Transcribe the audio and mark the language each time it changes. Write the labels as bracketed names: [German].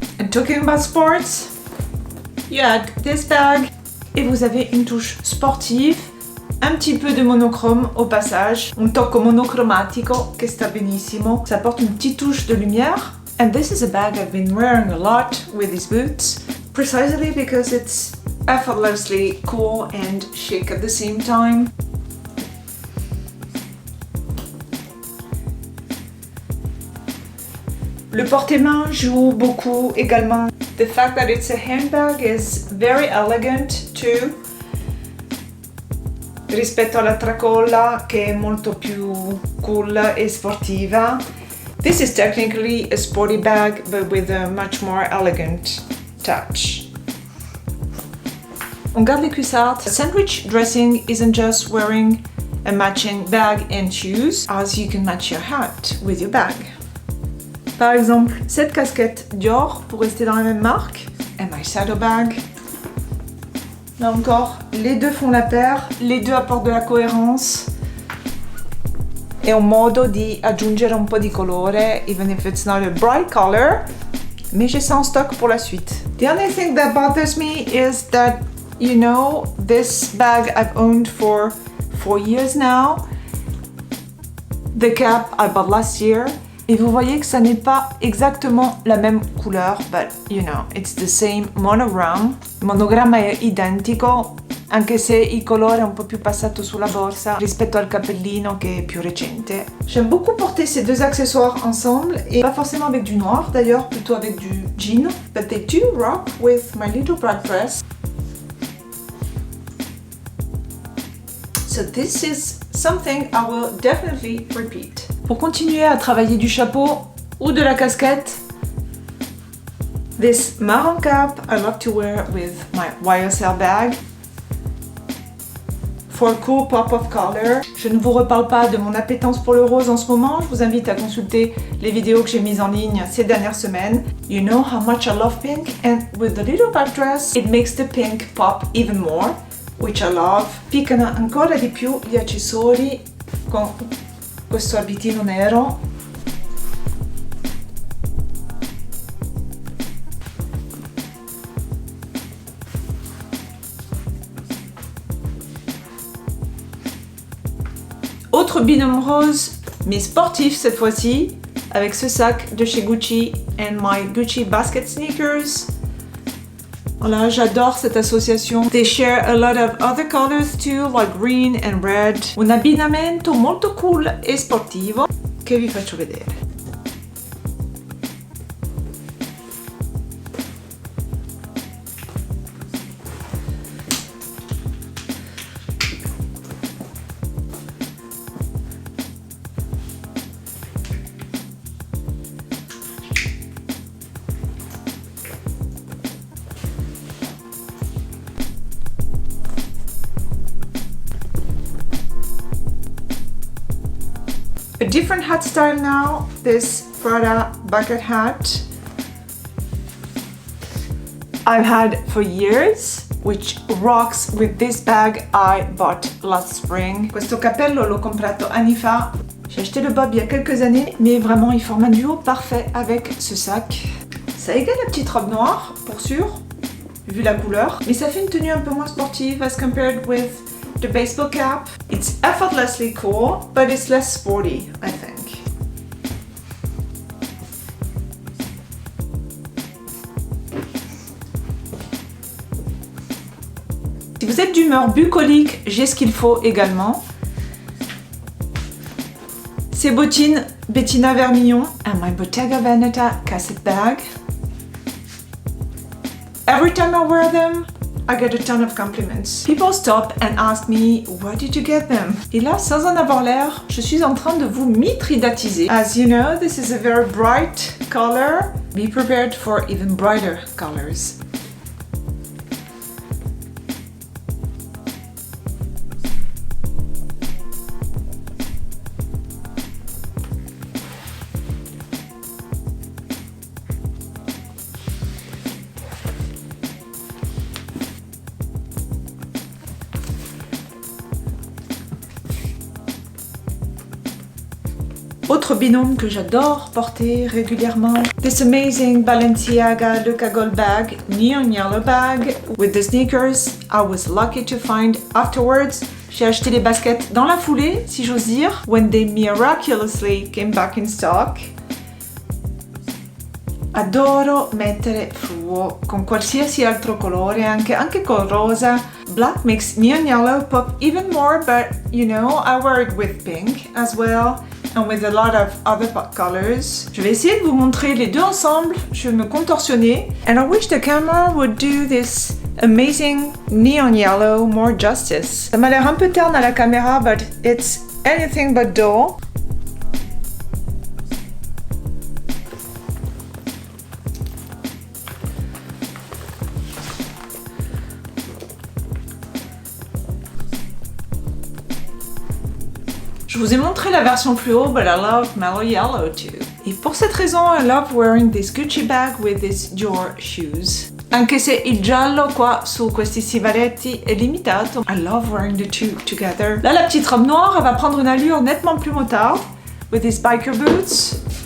[English] Talking about sports, you add this bag [French] et vous avez une touche sportive, un petit peu de monochrome au passage, [Italian] un tocco monocromatico che sta benissimo, [French] ça apporte une petite touche de lumière. [English] And this is a bag I've been wearing a lot with these boots, precisely because it's effortlessly cool and chic at the same time. [French] Le porte-main joue beaucoup également. [English] The fact that it's a handbag is very elegant too. [Italian] Rispetto alla tracolla che è molto più cool e sportiva. [English] This is technically a sporty bag, but with a much more elegant touch. [French] On garde les cuissardes. [English] Sandwich dressing isn't just wearing a matching bag and shoes, as you can match your hat with your bag. [French] Par exemple, cette casquette Dior pour rester dans la même marque, [English] and my saddlebag. [French] Là encore, les deux font la paire, les deux apportent de la cohérence. [Italian] È un modo di aggiungere un po' di colore, [English] even if it's not a bright color, [French] mais j'ai ça en stock pour la suite. [English] The only thing that bothers me is that, you know, this bag I've owned for 4 years now. The cap I bought last year. [French] Et vous voyez que ça n'est pas exactement la même couleur, [English] but you know, it's the same monogram. [Italian] Il monogramma è identico, anche se il colore è un po' più passato sulla borsa rispetto al cappellino che è più recente. [French] J'aime beaucoup porter ces deux accessoires ensemble, et pas forcément avec du noir d'ailleurs, plutôt avec du jean. [English] But they do rock with my little black dress. So this is something I will definitely repeat. [French] Pour continuer à travailler du chapeau ou de la casquette, [English] this marron cap I love to wear with my YSL bag. For a cool pop of color. [French] Je ne vous reparle pas de mon appétence pour le rose en ce moment, je vous invite à consulter les vidéos que j'ai mises en ligne ces dernières semaines. [English] You know how much I love pink, and with the little black dress, it makes the pink pop even more, which I love. [Italian] Piccano ancora di più gli accessori con questo abitino nero. [French] Autre binôme rose, mais sportif cette fois-ci, avec ce sac de chez Gucci [English] and my Gucci basket sneakers. [French] Voilà, j'adore cette association. [English] They share a lot of other colors too, like green and red. [Italian] Un abbinamento molto cool e sportivo che vi faccio vedere. [English] A different hat style now, this Prada bucket hat I've had for years, which rocks with this bag I bought last spring. [Italian] Questo cappello l'ho comprato anni fa. [French] J'ai acheté le bob il y a quelques années, mais vraiment il forme un duo parfait avec ce sac. Ça égale la petite robe noire, pour sûr, vu la couleur, mais ça fait une tenue un peu moins sportive [English] as compared with the baseball cap. It's effortlessly cool, but it's less sporty, I think. [French] Si vous êtes d'humeur bucolique, j'ai ce qu'il faut également. Ces bottines [English] Bettina Vermillon and my Bottega Veneta cassette bag. Every time I wear them, I get a ton of compliments. People stop and ask me, where did you get them? [French] Et là, sans en avoir l'air, je suis en train de vous mitridatiser. [English] As you know, this is a very bright color. Be prepared for even brighter colors. [French] Autre binôme que j'adore porter régulièrement, [English] this amazing Balenciaga Le Cagole bag, neon yellow bag, with the sneakers I was lucky to find afterwards. [French] J'ai acheté les baskets dans la foulée, si j'ose dire, [English] when they miraculously came back in stock. [Italian] Adoro mettere fluo con qualsiasi altro colore, anche col rosa. [English] Black makes neon yellow pop even more, but you know, I wear it with pink as well. And with a lot of other pop colors. [French] Je vais essayer de vous montrer les deux ensemble. Je vais me contorsionner. [English] And I wish the camera would do this amazing neon yellow more justice. [French] Ça m'a l'air un peu terne à la caméra, [English] but it's anything but dull. [French] Je vous ai montré la version fluo, [English] but I love mellow yellow too. [French] Et pour cette raison, [English] I love wearing this Gucci bag with these Dior shoes. [Italian] Anche se il giallo qua su questi stivaletti è limitato, [English] I love wearing the two together. [French] Là, la petite robe noire, elle va prendre une allure nettement plus motard [English] with these biker boots.